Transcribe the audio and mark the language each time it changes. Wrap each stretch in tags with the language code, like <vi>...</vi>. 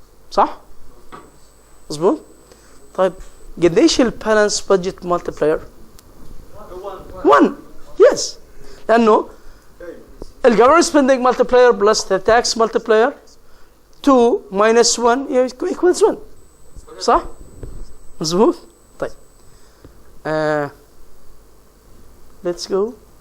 <ar>صح؟ مظبوط؟ طيب قديش البالانس بادجت مالتيبلاير؟ 1.</ar> <en>Yes.</en> <ar>لأنه الجفرمنت سبيندينج مالتيبلاير بلس</ar> <en>the tax multiplier 2 minus 1 equals 1.</en> <ar>صح؟ مظبوط؟ طيب</ar> <en>let's go.</en>